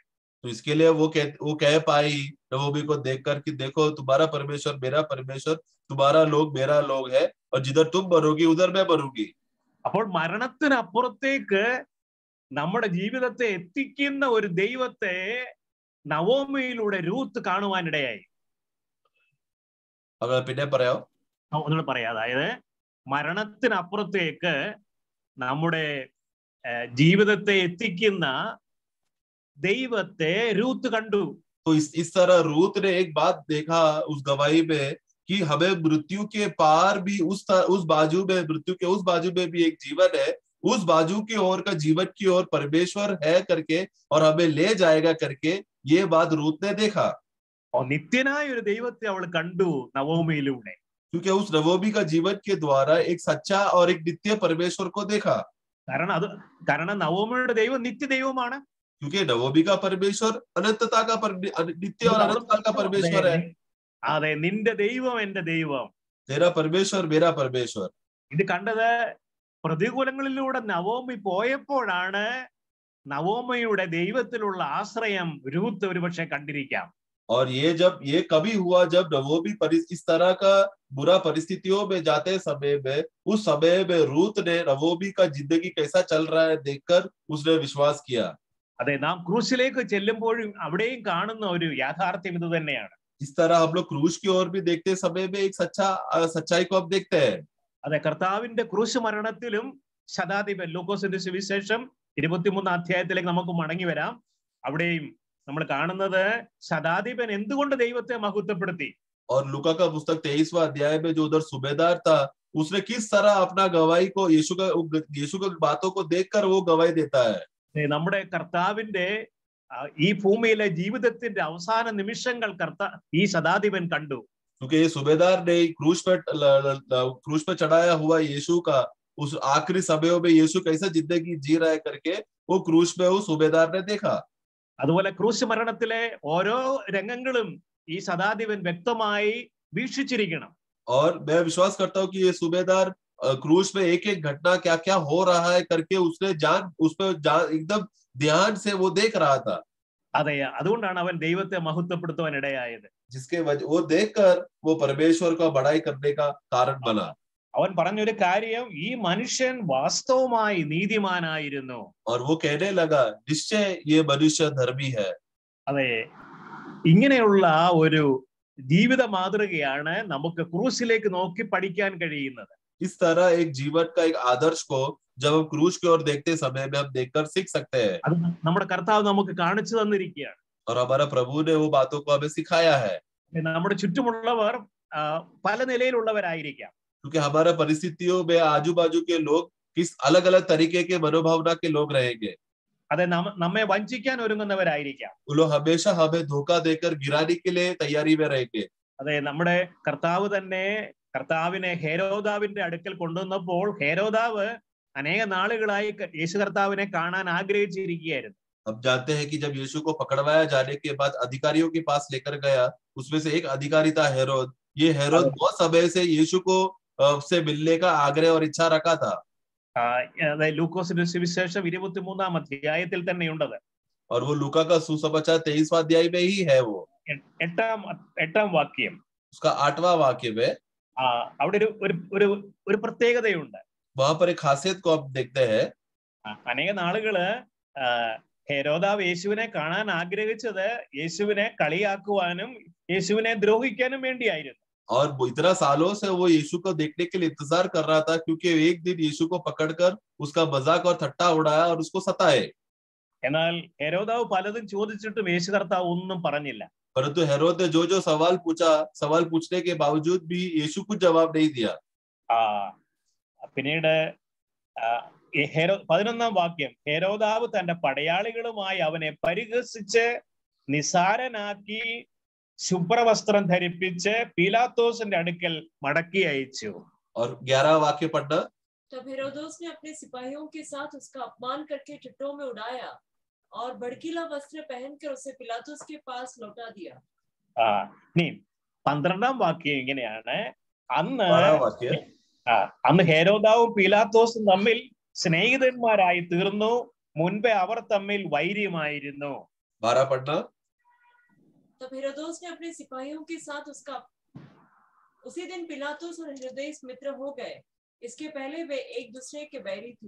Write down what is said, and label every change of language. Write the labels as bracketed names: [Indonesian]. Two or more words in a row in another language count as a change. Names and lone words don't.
[Hindi] तो इसके लिए वो कह पाई नवोमी को देखकर कि देखो तुम्हारा परमेश्वर मेरा परमेश्वर, तुम्हारा लोग मेरा लोग है, और जिधर तुम मरोगी उधर मैं मरूंगी. [Malayalam] അപ്പോൾ മരണത്തിനപ്പുറത്തേക്ക് നമ്മുടെ ജീവിതത്തെ എത്തിക്കുന്ന ഒരു ദൈവത്തെ നവോമിയിലൂടെ രൂത്ത് കാണുവാനിടയായി. പിന്നെ പറയാം, ഒന്നുകൂടെ പറയാം. അതായത് മരണത്തിനപ്പുറത്തേക്ക് നമ്മുടെ ജീവിതത്തെ എത്തിക്കുന്ന ദൈവത്തെ രൂത്ത് കണ്ടു. [Hindi] तो इस तरह रूथ ने एक बात देखा उस गवाही में कि हमें मृत्यु के पार भी उस बाजू में, मृत्यु के उस बाजू में भी एक जीवन है, उस बाजू की ओर का जीवन की ओर परमेश्वर है करके और हमें ले जाएगा करके ये बात रूथ ने देखा. [Malayalam] और നിത്യനായ ഒരു ദൈവത്തെ അവൾ കണ്ടു നവോമിയിലൂടെ. [Hindi] क्योंकि उस नवोमी का जीवन के द्वारा एक सच्चा और एक नित्य परमेश्वर को देखा. [Malayalam] കാരണം നവോമിയുടെ ദൈവം നിത്യദൈവമാണ്. [Hindi] क्योंकि नवोमी का परमेश्वर अनंतता का नित्य और अनंतकाल का परमेश्वर है. [Malayalam] അതെ, നിന്റെ ദൈവം എന്റെ ദൈവം, [Hindi] तेरा परमेश्वर मेरा परमेश्वर. [Malayalam] ഇത് कണ്ടത് പ്രതികൂലങ്ങളിലൂടെ നവോമി പോയപ്പോഴാണ് നവോമിയുടെ ദൈവത്തിലുള്ള ആശ്രയം രൂത്ത് ഒരുപക്ഷെ കണ്ടിരിക്കാം. [Hindi] और ये कभी हुआ जब नवोमी इस तरह का बुरा परिस्थितियों में जाते समय में, उस समय में रूथ ने नवोमी का जिंदगी कैसा चल रहा है देखकर उसने विश्वास किया. [Malayalam] അതെ, നാം ക്രൂശിലേക്ക് ചെല്ലുമ്പോഴും അവിടെയും കാണുന്ന ഒരു യാഥാർത്ഥ്യം ഇത് തന്നെയാണ്. [Hindi] इस तरह हम लोग क्रूस की ओर भी देखते समय में एक सच्चाई को हम देखते हैं. [Malayalam] അതെ, കർത്താവിന്റെ ക്രൂശ് മരണത്തിലും ശതാധിപൻ, ലൂക്കോസിന്റെ സുവിശേഷം 23 അധ്യായത്തിലേക്ക് നമുക്ക് മടങ്ങി വരാം. അവിടെയും നമ്മൾ കാണുന്നത് ശതാധിപൻ എന്തുകൊണ്ട് ദൈവത്തെ മഹത്വപ്പെടുത്തി. [Hindi] और लूका का पुस्तक 23वां अध्याय में जो उधर सूबेदार था, उसने किस तरह अपना गवाही को यीशु की बातों को देखकर वो गवाही देता है. [Malayalam] നമ്മുടെ കർത്താവിന്റെ ഈ ഭൂമിയിലെ ജീവിതത്തിന്റെ അവസാന നിമിഷങ്ങൾ ഈ ശതാധിപൻ കണ്ടു. [Hindi] क्योंकि ये सूबेदार ने क्रूस पे चढ़ाया हुआ यीशु का उस आखिरी समयों में यीशु कैसा जिंदगी जी रहा है करके वो क्रूस में उस सूबेदार ने देखा. [Malayalam] അതുപോലെ ക്രൂശ് മരണത്തിലെ ഓരോ രംഗങ്ങളും ഈ ശതാധിപൻ വ്യക്തമായി വീക്ഷിച്ചിരിക്കണം. [Hindi] और मैं विश्वास करता हूँ कि ये सूबेदार क्रूस में एक एक घटना क्या क्या हो रहा है करके उसने एकदम ध्यान से वो देख रहा था. [Malayalam] അതെ, അതുകൊണ്ടാണ് അവൻ ദൈവത്തെ മഹത്വപ്പെടുത്തുവാൻ ഇടയായത്. [Hindi] जिसके वजह वो देखकर वो परमेश्वर का बड़ाई करने का कारण बना. [Malayalam] അവൻ പറഞ്ഞൊരു കാര്യം, ഈ മനുഷ്യൻ വാസ്തവമായി നീതിമാനായിരുന്നു. [Hindi] और वो कहने लगा निश्चय ये मनुष्य धर्मी है. [Malayalam] അതെ, ഇങ്ങനെയുള്ള ഒരു ജീവിത മാതൃകയാണ് നമുക്ക് ക്രൂസിലേക്ക് നോക്കി പഠിക്കാൻ കഴിയുന്നത്. [Hindi] इस तरह एक जीवन का एक आदर्श को जब हम क्रूस की ओर देखते समय में हम देखकर सीख सकते हैं. [Malayalam] അത് നമ്മുടെ കർത്താവ് നമുക്ക് കാണിച്ചു തന്നിരിക്കുകയാണ്. [Hindi] और हमारा प्रभु ने वो बातों को हमें सिखाया है. [Malayalam] നമ്മുടെ ചുറ്റുമുള്ളവർ പല നിലയിലുള്ളവരായിരിക്കാം. [Hindi] क्योंकि हमारा परिस्थितियों में आजू बाजू के लोग किस अलग अलग तरीके के मनोभावना के लोग रहेंगे. [Malayalam] അതെ, നമ്മെ വഞ്ചിക്കാൻ ഒരുങ്ങുന്നവരായിരിക്കാം. [Hindi] वो लोग हमेशा हमें धोखा देकर गिराने के लिए तैयारी में रहेंगे. [Malayalam] അതെ, നമ്മുടെ കർത്താവ് തന്നെ കർത്താവിനെ ഹേരോദാവിന്റെ അടുക്കൽ കൊണ്ടുവന്നപ്പോൾ ഹേരോദാവ് അനേക നാളുകളായി യേശു കർത്താവിനെ കാണാൻ ആഗ്രഹിച്ചിരിക്കുകയായിരുന്നു. [Hindi] हम जानते हैं कि जब यीशु को पकड़वाया जाने के बाद अधिकारियों के पास लेकर गया, उसमें से एक अधिकारी था हेरोद. ये हेरोद बहुत समय से यीशु को से मिलने का आग्रह और इच्छा रखा था. [Malayalam] ലൂക്കോസിന്റെ സുവിശേഷം 23 അധ്യായത്തിൽ തന്നെയുണ്ടത്. [Hindi] और वो लूका का सुसमाचार 23वां अध्याय में ही है. वो [Malayalam] എട്ടാം വാക്യം, [Hindi] उसका 8वां वाक्य में [Malayalam] അവിടെ ഒരു പ്രത്യേകതയുണ്ട്. [Hindi] वहां पर एक खासियत को आप देखते हैं. [Malayalam] അനേക നാളുകള് ഹെരോദാവ് യേശുവിനെ കാണാൻ ആഗ്രഹിച്ചത് യേശുവിനെ കളിയാക്കുവാനും യേശുവിനെ ദ്രോഹിക്കാനും വേണ്ടിയായിരുന്നു. [Hindi] और इतना सालों से वो यीशु को देखने के लिए इंतजार कर रहा था, क्योंकि एक दिन यीशु को पकड़कर उसका मजाक और ठट्टा उड़ाया और उसको सताए। [Malayalam] എന്നാൽ ഹെരോദാവ് പലതും ചോദിച്ചിട്ടും യേശു കർത്താവ് ഒന്നും പറഞ്ഞില്ല. [Hindi] परंतु हेरोद ने जो जो सवाल पूछा, सवाल पूछने के बावजूद भी यीशु कुछ जवाब नहीं दिया। [Malayalam] പിന്നീട് 11-ാം വാക്യം, ഹെരോദാവ് തന്റെ പടയാളികളുമായി അവനെ പരിഹസിച്ച് നിസാരനാക്കി ശുഭ്രവസ്ത്രം ധരിപ്പിച്ച് പീലാത്തോസിന്റെ അടുക്കൽ മടക്കി അയച്ചു. [Hindi] और 11 वाक्य पढ़ना। तब हेरोदोस ने अपने सिपाहियों के साथ उसका अपमान करके चिट्टों में उड़ाया और भड़कीला वस्त्र पहनकर उसे पिलातुस के पास लौटा दिया। [Malayalam] 12-ാം വാക്യം ഇങ്ങനെയാണ്, [Hindi] वाक्य [Malayalam] അന്ന് ഹെരോദാവും പീലാത്തോസും തമ്മിൽ സ്നേഹിതന്മാരായി തീർന്നു, മുൻപേ അവർ തമ്മിൽ വൈര്യമായിരുന്നു. [Hindi] 12 पढ़ना। तब हेरोदोस ने अपने सिपाहियों के साथ उसी दिन पिलातुस और हेरोदेस मित्र हो गए, इसके पहले वे एक दूसरे के बैरी थे।